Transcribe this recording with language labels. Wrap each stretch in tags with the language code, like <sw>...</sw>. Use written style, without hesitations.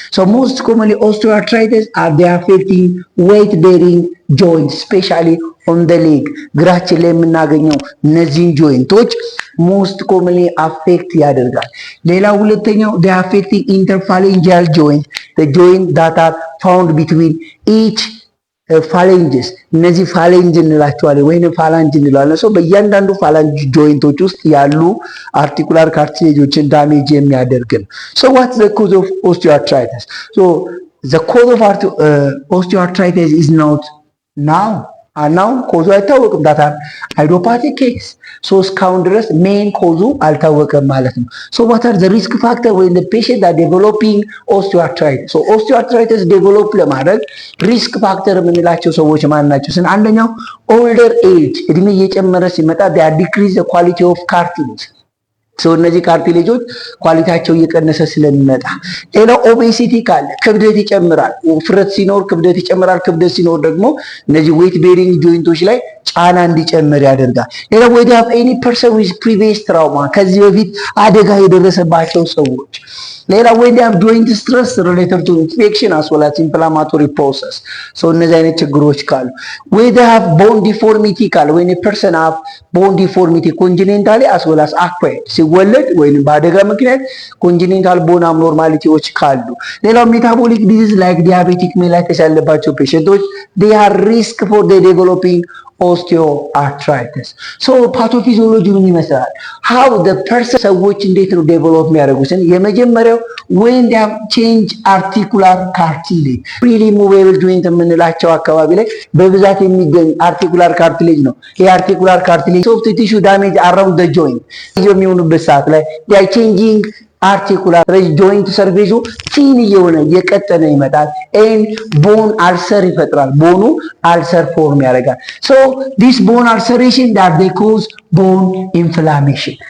<en>So most commonly osteoarthritis are they affecting weight bearing joints, especially on the leg.</en> <am>እግራችን ላይ የምናገኘው እነዚህን ጆይንቶች</am> <en>most commonly affect</en> <am>ያደርጋል። ሌላ ሁለተኛው</am> <en>they are affecting interphalangeal joint, the joint that are found between each phalanges.</en> <am>እነዚህ ፋሌንጅ እንላቸዋለን ወይንም ፋላንጅ እንላለን። ሰው በእያንዳንዱ ፋላንጅ ጆይንቶች ውስጥ ያሉ አርቲኩላር ካርቲሌጆችን ዳሜጅ የሚያደርግ ነው።</am> <en>So what's the cause of osteoarthritis? So the cause of osteoarthritis is not now</en> <am>ኮዙ አይታወቅም። ዳታ ሃይድሮፓቲክ ኬስ እስካሁን ድረስ ሜን ኮዙ አልታወቀም ማለት ነው።</am> <en>So what are the risk factor when the patient are developing osteoarthritis? So osteoarthritis develop</en> <am>ለማድረግ ሪስክ ፋክተር የምንላቸው ሰዎች ማን ናቸው?</am> <en>አንደኛው older age፣</en> <am>እድሜ እየጨመረ ሲመጣ</am> <en>they decrease the quality of cartilage.</en> <am>እነዚህ ካርቲሌጆች ኳሊቲያቸው እየቀነሰ ስለሚመጣ። ሌላው ኦቤሲቲ ካለ ክብደት ይጨምራል። ውፍረት ሲኖር ክብደት ይጨምራል። ክብደት ሲኖር ደግሞ እነዚህ ዌት ቤሪንግ ጆይንቶች ላይ ጫና እንዲጨምር ያደርጋል። ሌላው ወይ</am> <en>have any person with previous trauma፣</en> <am>ከዚህ በፊት አደጋ የደረሰባቸው ሰዎች።</am> <en>ሌላ ወይ have joint stress related to infection as well as inflammatory process።</en> <am>እነዚህ አይነት ችግሮች ካሉ ወይ</am> <en>have bone deformity ካለ when a person have bone deformity congenitally as well as acquired፣</en> <am>ሲወለድ ወይንም በአደጋ ምክንያት ኮንጀኒታል ቦን አብኖርማሊቲዎች ካሉ። ሌላው ሜታቦሊክ ዲዚዝ ላይክ ዲያቤቲክ ሜላይተስ ያለባቸው ፔሸንቶች</am> <en>they are risk for the developing osteoarthritis.</en> <am>ፓቶፊዚዮሎጂ ምን ይመስላል?</am> <en>how the person</en> <am>ሰዎች እንዴት ነው ዴቨሎፕ የሚያደርጉት?</am> <en>የመጀመሪያው when they have change articular cartilage፣ freely movable joint</en> <am>የምንላቸው አካባቢ ላይ በብዛት የሚገኝ</am> <en>articular cartilage ነው። ይሄ articular cartilage soft tissue damage around the joint</en> <am>የሚሆኑበት ሰዓት ላይ</am> <en>they are changing articular joint surface</en> <am>ቲን እየሆነ እየቀጠነ ይመጣል። ቦን አልሰር ይፈጥራል። ቦኑ አልሰር ፎርም ያደርጋል።</am> <en>this bone ulceration that they cause bone inflammation.</en>